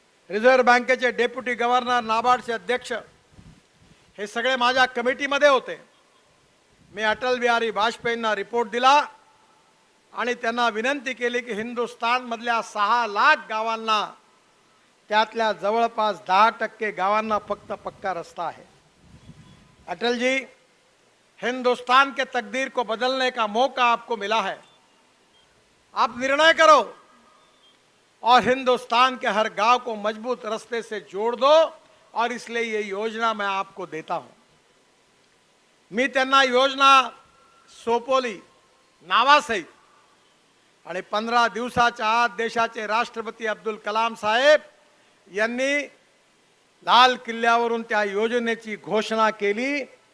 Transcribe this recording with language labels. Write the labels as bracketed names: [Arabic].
[Marathi] Reserve बँकेचे deputy governor, नाबार्डचे अध्यक्ष हे सगळे माझ्या कमिटीमध्ये होते. मी अटल बिहारी वाजपेयींना रिपोर्ट दिला आणि त्यांना विनंती केली की हिंदुस्थान मधल्या 6 लाख गावांना, त्यातल्या जवळपास 10% गावांना फक्त पक्का रस्ता है. [Hindi] अटल जी, हिंदुस्तान के तकदीर को बदलने का मौका आपको मिला है. आप निर्णय करो और हिंदुस्तान के हर गांव को मजबूत रास्ते से जोड़ दो, और इसलिए ये योजना मैं आपको देता हूं. [Marathi] मी त्यांना योजना सोपवली नावासहित, आणि 15 दिवसाच्या आत देशाचे राष्ट्रपती अब्दुल कलाम साहेब यांनी लाल किल्ल्यावरून त्या योजनेची घोषणा केली.